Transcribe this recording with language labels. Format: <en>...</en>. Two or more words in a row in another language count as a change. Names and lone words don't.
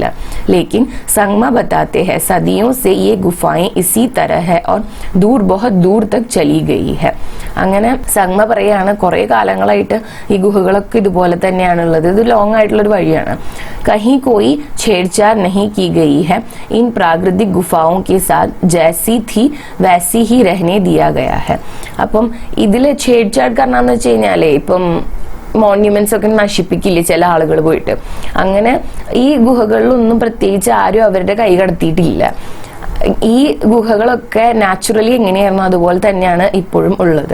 <hi>लेकिन संगमा बताते हैं सदियों से ये गुफाएं इसी तरह है और दूर बहुत दूर तक चली गई है.</hi> <ml>അങ്ങനെ സംഗ്മ പറയാണ് കുറെ കാലങ്ങളായിട്ട് ഈ ഗുഹകളൊക്കെ ഇതുപോലെ തന്നെയാണുള്ളത്. ഇത് ലോങ് ആയിട്ടുള്ള ഒരു വഴിയാണ്.</ml> <hi>कहीं कोई छेड़छाड़ नहीं की गई है. इन प्राकृतिक गुफाओं के साथ जैसी थी वैसी ही रहने दिया गया है.</hi> <ml>അപ്പം ഇതില് ഛേഡ്ഛാഡ് കാരണമെന്ന് വെച്ച് കഴിഞ്ഞാലേ ഇപ്പം മോണ്യുമെന്റ്സ് ഒക്കെ നശിപ്പിക്കില്ലേ ചില ആളുകൾ പോയിട്ട്, അങ്ങനെ ഈ ഗുഹകളിലൊന്നും പ്രത്യേകിച്ച് ആരും അവരുടെ കൈ കടത്തിയിട്ടില്ല. ഈ ഗുഹകളൊക്കെ നാച്ചുറലി എങ്ങനെയായിരുന്നു അതുപോലെ തന്നെയാണ് ഇപ്പോഴും ഉള്ളത്.</ml>